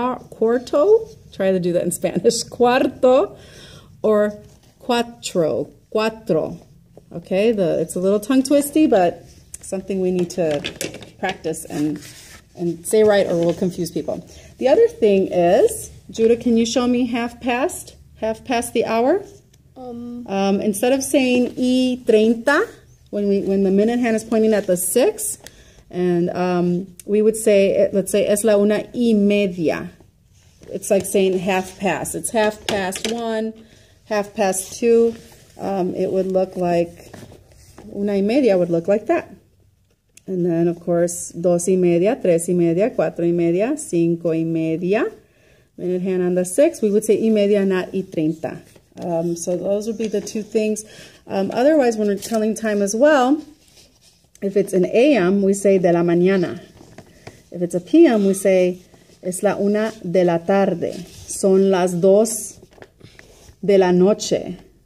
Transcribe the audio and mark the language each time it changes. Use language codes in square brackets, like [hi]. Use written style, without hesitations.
[en] Cuarto, try to do that in Spanish. Cuarto or cuatro, cuatro. Okay, it's a little tongue twisty, but something we need to practice and say right, or we'll confuse people. The other thing is, Judah, can you show me half past the hour? Instead of saying [es] y 30, [en] when the minute hand is pointing at the 6, and we would say, let's say, [es] es la una y media. [en] It's like saying half past. It's half past 1, half past 2. It would look like, [es] una y media [en] would look like that. And then, of course, [es] dos y media, tres y media, [en] cuatro y media, cinco y media. Minute hand on the 6, we would say [es] y media, [en] not [es] y 30. [en] So those would be the 2 things. Otherwise, when we're telling time as well, if it's an AM, we say [es] de la mañana. [en] If it's a PM, we say [es] es la una de la tarde. Son las dos de la noche.